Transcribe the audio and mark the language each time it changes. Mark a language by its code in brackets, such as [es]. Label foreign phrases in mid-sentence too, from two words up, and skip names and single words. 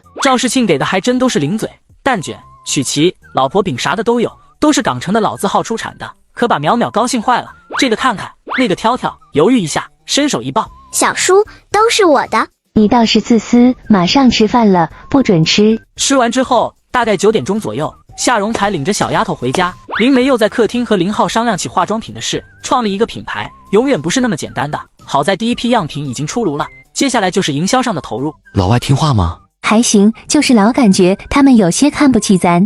[zh] 趙世慶給的還真都是零嘴、蛋卷、曲奇、老婆餅啥的都有，都是港城的老字號出產的，可把淼淼高興壞了。這個看看，那個挑挑，猶豫一下，伸手一抱。小叔，都是我的。你倒是自私，馬上吃飯了，不准吃。吃完之後，大概9點鐘左右，夏蓉才領着小丫頭回家。林梅又在客廳和林浩商量起化妝品的事，創立一個品牌，永遠不是那麼簡單的。好在第一批樣品已經出爐了，接下來就是營銷上的投入。老外聽話嗎？還行，就是老感覺他們有些看不起咱。